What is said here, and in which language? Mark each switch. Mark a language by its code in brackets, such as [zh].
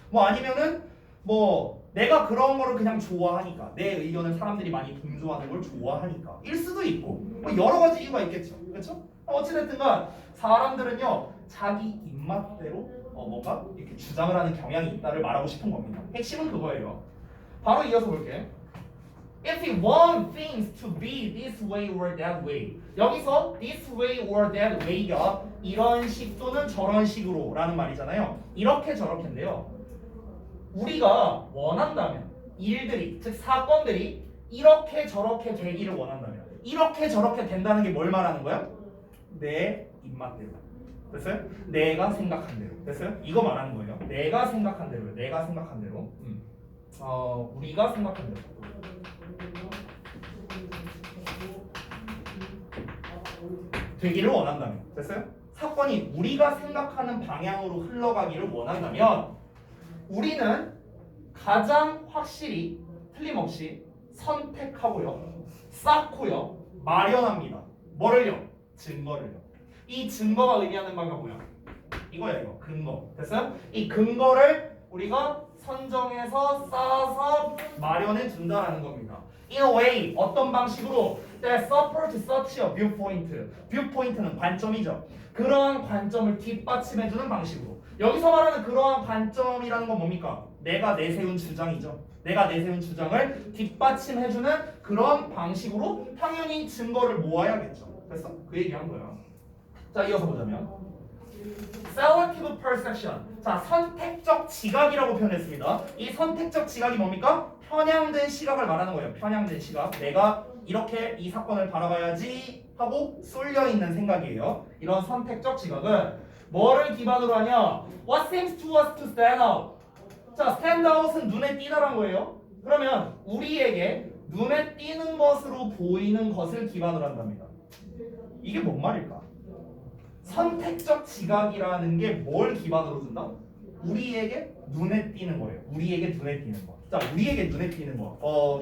[ko] 뭐 아니면은 뭐 내가 그런 거를 그냥 좋아하니까 내 의견을 사람들이 많이 동조하는 걸 좋아하니까 일 수도 있고 뭐 여러 가지 이유가 있겠죠. 그렇죠? 어찌됐든간 사람들은요 자기 입맛대로 뭔가 이렇게 주장을 하는 경향이 있다를 말하고 싶은 겁니다. 핵심은 그거예요. 바로 이어서 볼게. [en] If we want things to be this way or that way. [ko] 여기서 [en] this way or that way [ko] 가 이런 식 또는 저런 식으로 라는 말이잖아요. 이렇게 저렇게인데요. 우리가 원한다면 일들이 즉 사건들이 이렇게 저렇게 되기를 원한다면 이렇게 저렇게 된다는 게 뭘 말하는 거야? 내 입맛대로. 됐어요? 내가 생각한 대로. 됐어요? 이거 말하는 거예요. 내가 생각한 대로요. 내가 생각한 대로. 우리가 생각한 대로. 되기를 원한다면. 됐어요? 사건이 우리가 생각하는 방향으로 흘러가기를 원한다면 우리는 가장 확실히 틀림없이 선택하고요. 쌓고요. 마련합니다. 뭐를요? 증거를요. 이 증거가 의미하는 바가 뭐야? 이거야 이거 근거. 됐어요? 이 근거를 우리가 선정해서 쌓아서 마련해 준다라는 겁니다. [en] In a way [ko] 어떤 방식으로 [en] that support such a viewpoint. [ko] viewpoint는 관점이죠. 그러한 관점을 뒷받침해주는 방식으로. 여기서 말하는 그러한 관점이라는 건 뭡니까? 내가 내세운 주장이죠. 내가 내세운 주장을 뒷받침해주는 그런 방식으로 당연히 증거를 모아야겠죠. 됐어? 그 얘기한 거야. 자, 이어서 보자면 [en] selective perception. [ko] 자, 선택적 지각이라고 표현했습니다. 이 선택적 지각이 뭡니까? 편향된 시각을 말하는 거예요. 편향된 시각. 내가 이렇게 이 사건을 바라봐야지 하고 쏠려 있는 생각이에요. 이런 선택적 지각은 뭐를 기반으로 하냐? [en] What seems to us to stand out. [ko] 자, stand out은 눈에 띄다란 거예요. 그러면 우리에게 눈에 띄는 것으로 보이는 것을 기반으로 한답니다. 이게 뭔 말일까? 선택적 지각이라는 게 뭘 기반으로 준다? 우리에게 눈에 띄는 거예요. 우리에게 눈에 띄는 거. 자, 우리에게 눈에 띄는 거.